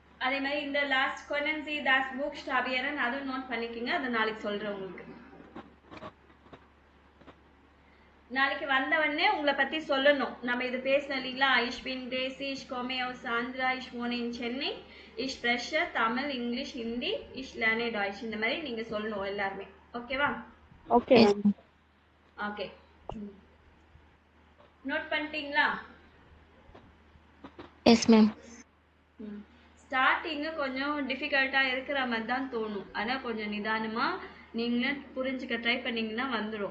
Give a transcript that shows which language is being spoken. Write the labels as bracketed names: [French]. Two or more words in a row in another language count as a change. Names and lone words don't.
[Tamil] அதே மாதிரி இந்த லாஸ்ட் [German] Können Sie das buchstabieren [Tamil] அதுவும் நோட் பண்ணிக்கோங்க. அதை நாளைக்கு சொல்றேன் உங்களுக்கு. நாளைக்கு வந்தவொடனே உங்களை பத்தி சொல்லணும். நம்ம இது பேசணும் இல்லைங்களா? [German] ich bin Daisy, ich komme aus Andhra, ich wohne in Chennai, ich spreche தமிழ், இங்கிலீஷ், ஹிந்தி, ich lerne Deutsch. [Tamil] இந்த மாதிரி நீங்க சொல்லணும் எல்லாருமே. ஓகேவா? ஓகே [English] Yes. மேம். [Tamil] ஓகே. நோட் பண்ணிட்டீங்களா? [English] yes ma'am. [Tamil] ஸ்டார்டிங்கு கொஞ்சம் டிஃபிகல்ட்டா இருக்கிற மாதிரி தான் தோணும். ஆனால் கொஞ்சம் நிதானமா நீங்களே புரிஞ்சுக்க ட்ரை பண்ணீங்கன்னா வந்துடும்.